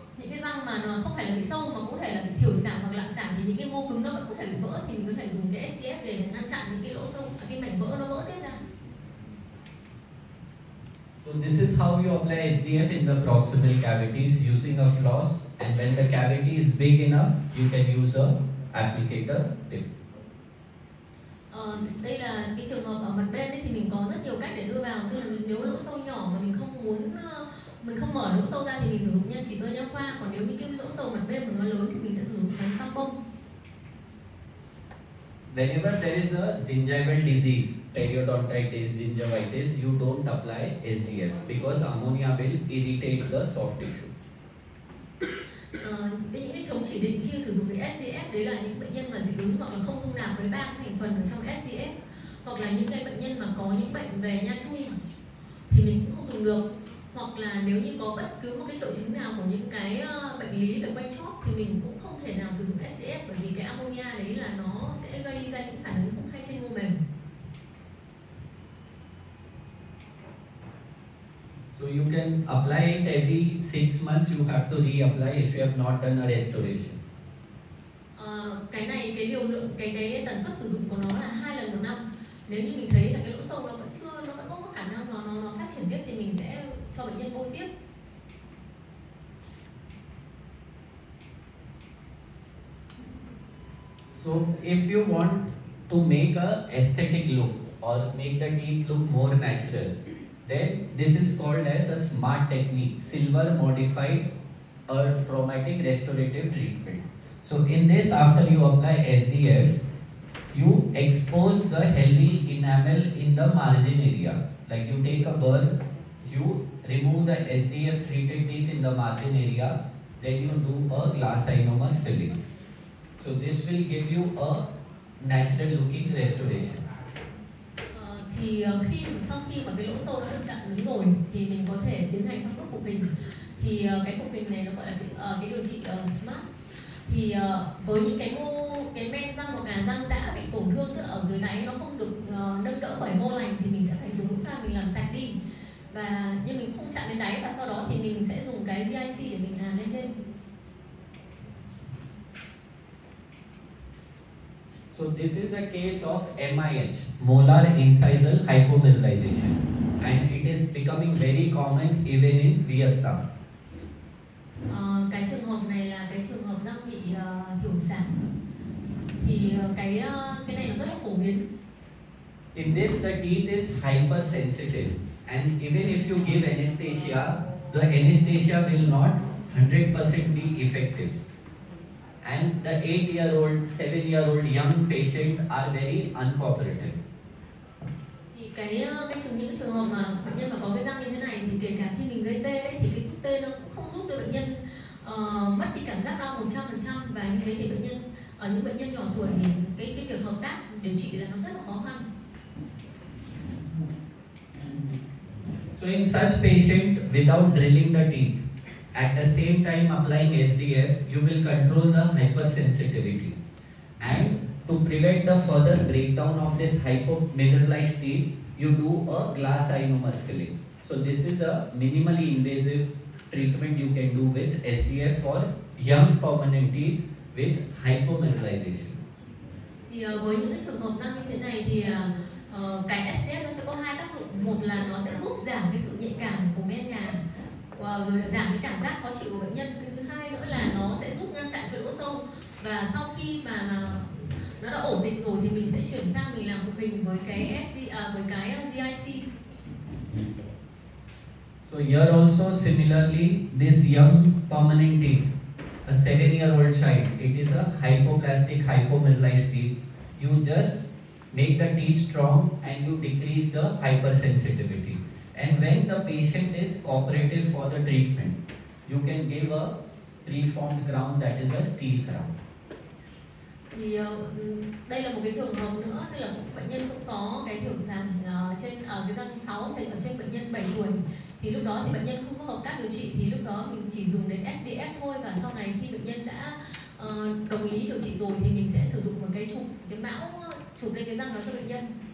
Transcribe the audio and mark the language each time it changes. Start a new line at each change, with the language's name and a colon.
Vietnamese: Những cái răng mà nó không phải là bị sâu mà cũng có thể là bị thiểu sản hoặc lạng sản, thì những cái mô cứng nó vẫn có thể bị vỡ, thì mình có thể dùng cái SDF để ngăn chặn những cái lỗ sâu, cái mảnh vỡ nó vỡ tiếp ra.
English: So this is how you apply SDF in the proximal cavities using a floss, and when the cavity is big enough, you can use a applicator tip.
Vietnamese: Đây là cái trường hợp ở mặt bên ấy, thì mình có rất nhiều cách để đưa vào. Tức là nếu lỗ sâu nhỏ mà mình không mở lỗ sâu ra thì mình sử dụng nha chỉ rơi nha khoa, còn nếu những cái lỗ sâu mặt bên mà nó lớn thì mình sẽ sử dụng cái phăng bông.
English: Whenever there is a gingival disease, periodontitis, gingivitis, you don't apply SDF because ammonia will irritate the soft tissue.
Vietnamese: Những cái chống chỉ định khi sử dụng cái SDF đấy là những bệnh nhân mà dị ứng hoặc là không dung nạp với 3 thành phần ở trong SDF, hoặc là những cái bệnh nhân mà có những bệnh về nha chung thì mình cũng không dùng được, hoặc là nếu như có bất cứ một cái triệu chứng nào của những cái bệnh lý về quanh chóp thì mình cũng không thể nào sử dụng SDF, bởi vì cái ammonia đấy là nó sẽ gây ra những phản ứng không hay trên mô mềm.
English: So you can apply it every 6 months. You have to reapply if you have not done a restoration.
Vietnamese: Cái này cái liều lượng cái tần suất sử dụng của nó là 2 lần một năm. Nếu như mình thấy là cái lỗ sâu nó vẫn có khả năng nó phát triển tiếp thì mình sẽ cho bệnh nhân bôi tiếp.
English: So if you want to make a aesthetic look or make the teeth look more natural, then this is called as a SMART technique, silver modified earth chromatic restorative treatment. So in this, after you apply SDF, you expose the healthy enamel in the margin area. Like you take a burr, you remove the SDF treated teeth in the margin area, then you do a glass ionomer filling. So this will give you a natural looking restoration.
Vietnamese: Thì sau khi mà cái lỗ sâu đã được chặn đứng rồi thì mình có thể tiến hành các bước phục hình. Thì cái phục hình này nó gọi là cái điều trị SMART. Thì với những cái men răng hoặc là răng đã bị tổn thương, tức là ở dưới đáy nó không được nâng đỡ bởi mô lành thì mình sẽ phải dùng ra mình làm sạch đi, và nhưng mình không chạm đến đáy, và sau đó thì mình sẽ dùng cái GIC để mình hàn lên trên.
English: So this is a case of MIH, molar incisal hypomineralization, and it is becoming very common even in Vietnam.
Vietnamese: Cái trường hợp này là cái trường hợp răng bị thiểu sản, thì cái này nó rất là phổ biến.
English: In this, the teeth is hypersensitive, and even if you give anesthesia, the anesthesia will not 100% be effective. And the 8-year-old, 7-year-old young patient are very uncooperative.
Vietnamese: Thì những trường hợp mà bệnh nhân mà có cái răng như thế này thì kể cả khi mình gây tê ấy, thì cái thuốc tê nó cũng không giúp cho bệnh nhân mất đi cảm giác đau 100%, và như thế thì ở những bệnh nhân nhỏ tuổi thì cái việc hợp tác điều trị là nó rất là khó khăn.
English: So in such patient, without drilling the teeth, at the same time applying SDF, you will control the hypersensitivity. And to prevent the further breakdown of this hypomineralized teeth, you do a glass ionomer filling. So this is a minimally invasive treatment you can do with SDF for young permanent teeth with hypomineralization.
Vietnamese: Thì với những cái trường hợp răng như thế này thì cái SDF nó sẽ có hai tác dụng. Một là nó sẽ giúp giảm cái sự nhạy cảm của men nhà, rồi giảm cái cảm giác khó chịu của bệnh nhân. Cái thứ hai nữa là nó sẽ giúp ngăn chặn cái lỗ sâu, và sau khi mà nó đã ổn định rồi thì mình sẽ chuyển sang mình làm phục hình với cái với cái GIC.
English: So here also similarly, this young permanent teeth, a 7-year-old child, it is a hypoplastic hypomineralized teeth. You just make the teeth strong and you decrease the hypersensitivity. And when the patient is cooperative for the treatment, you can give a preformed crown, that is a steel crown.
Vietnamese: Thì đây là một cái trường hợp nữa, tức là bệnh nhân cũng có cái thiểu sản trên ở cái răng 6 thì ở trên bệnh nhân 7 tuổi, thì lúc đó thì bệnh nhân không có hợp tác điều trị, thì lúc đó mình chỉ dùng đến SDF thôi, và sau này khi bệnh nhân đã đồng ý điều trị rồi thì mình sẽ sử dụng một cái mão chụp lên cái răng đó cho bệnh nhân.